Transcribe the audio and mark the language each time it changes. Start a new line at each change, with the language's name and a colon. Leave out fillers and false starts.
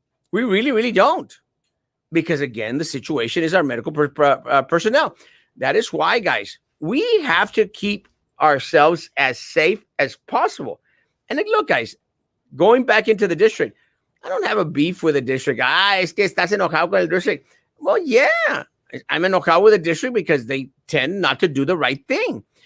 English: We really, really don't. Because again, the situation is our medical personnel. That is why, guys, we have to keep ourselves as safe as possible. And look, guys, going back into the district, I don't have a beef with the district.
Spanish: Es que estás enojado con el district.
English: Well, yeah, I'm enojado with the district because they tend not to do the right thing.